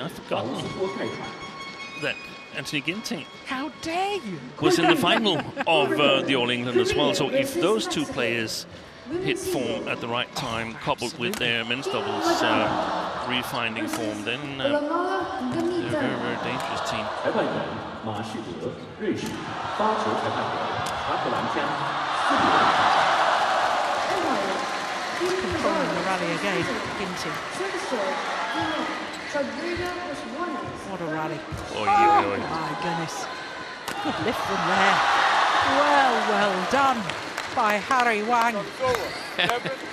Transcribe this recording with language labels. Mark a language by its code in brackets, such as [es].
[en] I've forgotten that Anthony Ginting How dare you? was in the final of the All England as well. So if those two players hit form at the right time, coupled with their men's doubles refinding form, then they're a very, very dangerous team. [zh] 裁判员马士德，瑞士；发球裁判员查克兰加，斯里兰卡。 [en] Controlling the rally again, Ginting. What a rally. Oy, oy, oy. My goodness. Good lift from there. Well done by Harry Wang. So it's over. 11,